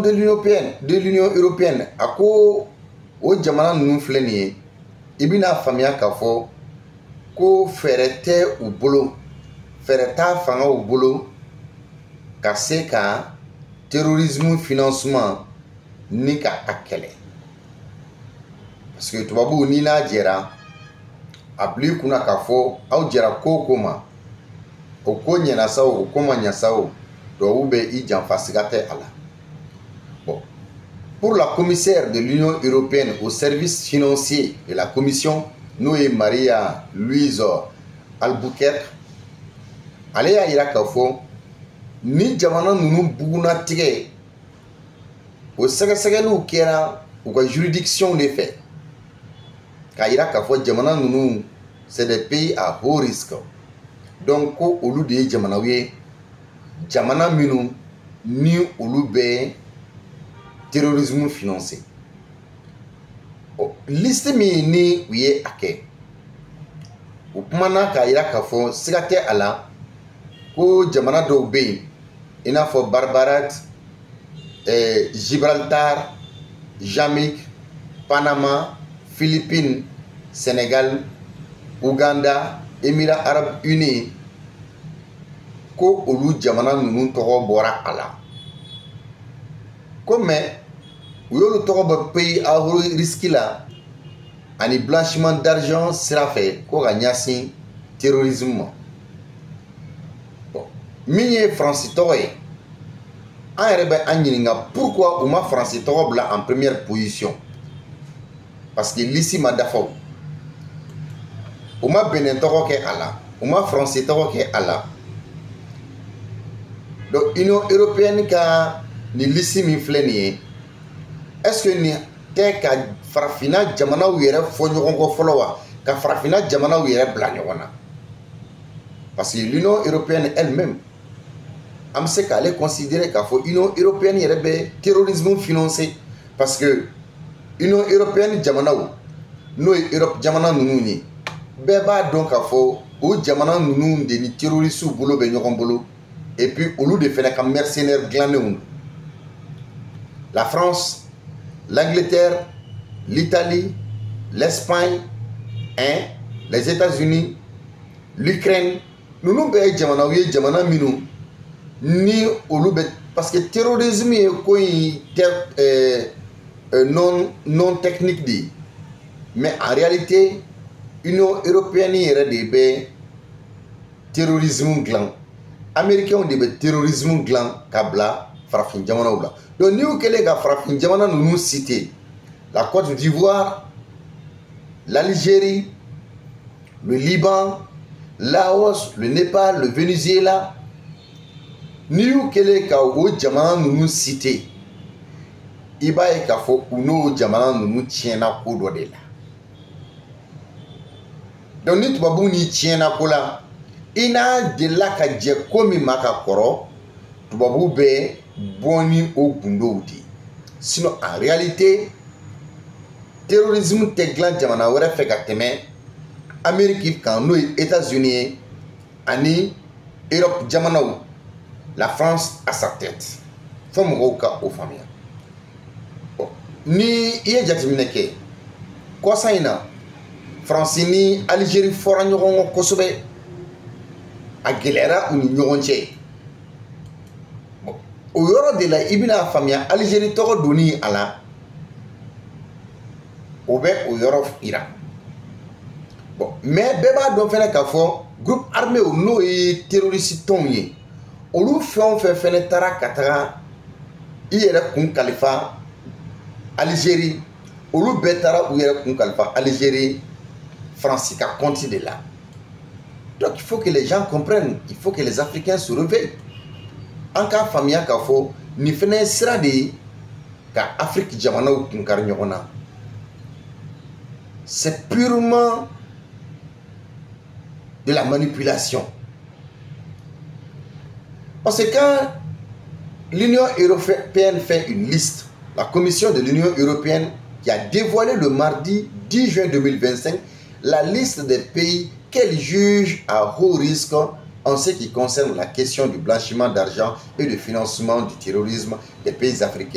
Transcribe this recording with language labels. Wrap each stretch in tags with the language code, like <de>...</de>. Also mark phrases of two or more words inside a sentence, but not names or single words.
<fr>de l'Union européenne</fr> <bm>a ko o jamana ninnu filɛ nin ye i bɛna faamuya k'a fɔ ko fɛɛrɛ tɛ u bolo fɛɛrɛ t'a fangaw bolo ka se ka</bm> <fr>terrorisme financement</fr> <bm>ni ka a kɛlɛ</bm> <fr>parce que</fr> <bm>tubabuw ni n'a jɛra a bila i kunna k'a fɔ aw jɛra ko o ko ma o ko ɲɛna sa o ko ma ɲɛ sa o tubabuw bɛ i janfa siga tɛ a la.</bm> <fr>Bon. Pour la commissaire de l'Union européenne au service financier de la commission</fr> <bm>n'o ye</bm> <fr>Maria</fr> <bm>Louise Albuquerque ale y'a yira k'a fɔ ni jamana ninnu buguna tigɛ o sɛgɛsɛgɛliw kɛra u ka juridiction de fɛ k'a yira k'a fɔ jamana ninnu</bm> <fr>c'est des pays à haut risque donc</fr> <bm>ko olu de ye jamanaw ye jamana minnu ni olu bɛ</bm> <fr>terrorisme financé</fr> <bm>liste min ni u ye a kɛ u kumana k'a yira k'a fɔ siga tɛ a la ko jamana dɔw bɛ yen i n'a fɔ Barbarat Gibraltar Jamaïque Panama Philippines Sénégal Ouganda Émirats arabes unis ko olu jamana ninnu tɔgɔ bɔra a la ko mais u y'olu tɔgɔ bɔ</bm> <fr>pays à haut risque</fr> <bm>la ani</bm> <fr>blanchiment d'argent</fr> <bm>sira fɛ ko ka ɲɛsin terrorisme ma bon min ye Faransi tɔgɔ ye an yɛrɛ bɛ an ɲininka pourquoi u ma Faransi tɔgɔ bila</bm> <fr>en première position parce que</fr> <bm>liste ma dafa u ma Benin tɔgɔ kɛ a la u ma Faransi tɔgɔ kɛ a la</bm> <fr>Donc l'Union européenne</fr> <bm>ka ni liste min filɛ nin ye</bm> <fr>est-ce que</fr> <bm>ni tɛ ka farafina jamanaw yɛrɛ fɔ ɲɔgɔn kɔ fɔlɔ wa ka farafina jamanaw yɛrɛ bila ɲɔgɔn na</bm> <fr>parce que l'Union européenne elle-même</fr> <bm>an bɛ se k'ale considérer k'a fɔ Union européenne yɛrɛ bɛ</bm> <fr>terrorisme financé parce que Union européenne</fr> <bm>jamanaw n'o ye Europe jamana ninnu ye bɛɛ b'a dɔn k'a fɔ o jamana ninnu de ni terroristes bolo bɛ ɲɔgɔn bolo</bm> <fr>et puis</fr> <bm>olu de fɛnɛ ka mercenaires dilannenw. La France, l'Angleterre, l'Italie, l'Espagne, les États-Unis, l'Ukraine, nous bɛɛ ye jamanaw ye jamana minnu ni olu bɛ</bm> <fr>parce que terrorisme</fr> <bm>ye ko in tɛ</bm> <fr>non technique</fr> <bm>de ye</bm> <fr>mais en réalité Union européenne</fr> <bm>yɛrɛ de bɛ terrorisme dilan américains de bɛ terrorisme dilan ka bila farafin jamanaw la donc n'i y'u kɛlen ka farafin jamana ninnu citer la Côte d'Ivoire, l'Algérie, le Liban, Laos, le Népal, le Venezuela n'i y'u kɛlen ka o jamana ninnu citer i b'a ye k'a fɔ u n'o jamana ninnu tiɲɛna ko dɔ de la donc ni tubabu ni tiɲɛna ko la i n'a delila ka jɛ ko min ma ka kɔrɔ tubabu bɛ bɔ ni o gundow de</bm> <fr>sinon en réalité terrorisme</fr> <bm>tɛ dilan jamana wɛrɛ fɛ ka tɛmɛ Amérique kan n'o ye États-Unis ye ani Europe jamanaw la</bm> <fr>France à sa tête</fr> <bm>fo mɔgɔw ka o faamuya ni i ye jateminɛ kɛ kɔsa in na France ni Algérie fɔra ɲɔgɔn kɔ kosɛbɛ a gɛlɛyara u ni ɲɔgɔn cɛ o yɔrɔ de la i bɛna faamuya Algérie tɔgɔ donni a la o bɛ o yɔrɔ yira bon mais bɛɛ b'a dɔn fɛnɛ k'a fɔ</bm> <fr>groupe armé</fr> <bm>n'o ye terroriste tɔnw ye olu fɛn o fɛn fɛnɛ taara ka taga i yɛrɛ kun kalifa Algérie olu bɛɛ taara u yɛrɛ kun kalifa Algérie France ka</bm> <fr>compte de la donc il faut que les gens comprennent il faut que les Africains se réveillent</fr> <bm>an k'a faamuya k'a fɔ nin fɛnɛ ye sira de ye ka Afrique jamanaw kun kari ɲɔgɔn na</bm> <fr>c'est purement de la manipulation parce que quand l'Union européenne fait une liste la Commission de l'Union européenne qui a dévoilé le mardi 10 juin 2025 la liste des pays qu'elle juge à haut risque en ce qui concerne la question du blanchiment d'argent et du financement du terrorisme des pays africains.</fr>